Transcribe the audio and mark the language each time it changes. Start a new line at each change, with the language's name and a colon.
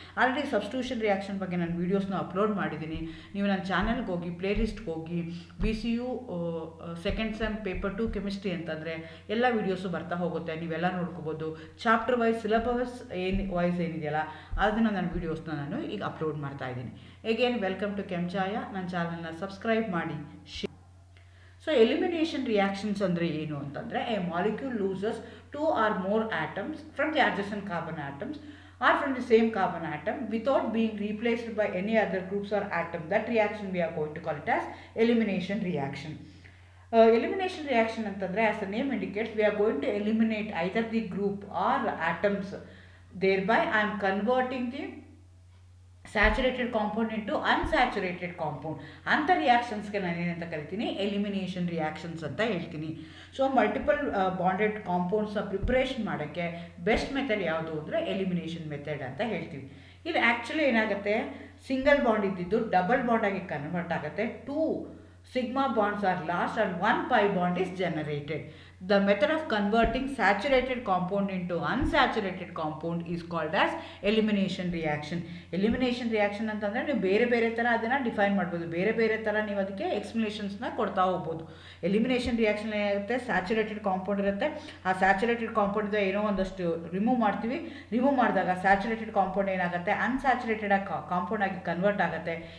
Kannada: Already substitution reaction ಬಗ್ಗೆ ನಾನು ವೀಡಿಯೋಸ್ನ ಅಪ್ಲೋಡ್ ಮಾಡಿದ್ದೀನಿ. ನೀವು ನನ್ನ ಚಾನಲ್ಗೆ ಹೋಗಿ, ಪ್ಲೇಲಿಸ್ಟ್ಗೆ ಹೋಗಿ, BCU second sem paper 2 chemistry ಅಂತಂದರೆ ಎಲ್ಲ ವೀಡಿಯೋಸು ಬರ್ತಾ ಹೋಗುತ್ತೆ, ನೀವೆಲ್ಲ ನೋಡ್ಕೋಬೋದು. ಚಾಪ್ಟರ್ ವೈಸ್, ಸಿಲೆಬಸ್ ಏನಿದೆಯಲ್ಲ ಅದನ್ನು ನನ್ನ ವೀಡಿಯೋಸ್ನ ನಾನು ಈಗ ಅಪ್ಲೋಡ್ ಮಾಡ್ತಾ ಇದ್ದೀನಿ.
English: again welcome to
Kannada: Kenchaya. ನನ್ನ ಚಾನಲ್ನ ಸಬ್ಸ್ಕ್ರೈಬ್ ಮಾಡಿ.
English: so elimination reactions
Kannada: ಅಂದರೆ ಏನು ಅಂತಂದರೆ,
English: A molecule loses 2 or more atoms from the adjacent carbon atoms or from the same carbon atom without being replaced by any other groups or atom. That reaction we are going to call it as elimination reaction. Elimination reaction
Kannada: ಅಂತಂದರೆ,
English: as the name indicates, we are going to eliminate either the group or atoms. Thereby I am converting the
Kannada: saturated compound into unsaturated compound. ಅಂಥ ರಿಯಾಕ್ಷನ್ಸ್ಗೆ ನಾನು ಏನಂತ ಕರಿತೀನಿ, elimination reactions ಅಂತ ಹೇಳ್ತೀನಿ. So multiple bonded ಕಾಂಪೌಂಡ್ಸ್ನ preparation ಮಾಡೋಕ್ಕೆ best method ಯಾವುದು ಅಂದರೆ elimination method ಅಂತ ಹೇಳ್ತೀವಿ. ಇದು ಆ್ಯಕ್ಚುಲಿ ಏನಾಗುತ್ತೆ, ಸಿಂಗಲ್ ಬಾಂಡ್ ಇದ್ದಿದ್ದು ಡಬಲ್ ಬಾಂಡಾಗಿ ಕನ್ವರ್ಟ್ ಆಗುತ್ತೆ.
English: 2 sigma bonds are lost and 1 pi bond is generated. The method of converting saturated compound into unsaturated compound is called as elimination reaction.
Kannada: Elimination reaction ಅಂತಂದರೆ ನೀವು ಬೇರೆ ಬೇರೆ ಥರ ಅದನ್ನು ಡಿಫೈನ್ ಮಾಡ್ಬೋದು, ಬೇರೆ ಬೇರೆ ಥರ ನೀವು ಅದಕ್ಕೆ ಎಕ್ಸ್ಪ್ಲನೇಷನ್ಸ್ನ ಕೊಡ್ತಾ ಹೋಗ್ಬೋದು. ಎಲಿಮಿನೇಷನ್ ರಿಯಾಕ್ಷನ್ ಏನಾಗುತ್ತೆ, ಸ್ಯಾಚುರೇಟೆಡ್ ಕಾಂಪೌಂಡ್ ಇರುತ್ತೆ. ಆ ಸ್ಯಾಚುರೇಟೆಡ್ ಕಾಂಪೌಂಡಿಂದ ಏನೋ ಒಂದಷ್ಟು ರಿಮೂವ್ ಮಾಡ್ತೀವಿ. ರಿಮೂವ್ ಮಾಡಿದಾಗ ಸ್ಯಾಚುರೇಟೆಡ್ ಕಾಂಪೌಂಡ್ ಏನಾಗುತ್ತೆ, ಅನ್ಸ್ಯಾಚುರೇಟೆಡ್ ಕಾಂಪೌಂಡ್ ಆಗಿ ಕನ್ವರ್ಟ್ ಆಗುತ್ತೆ.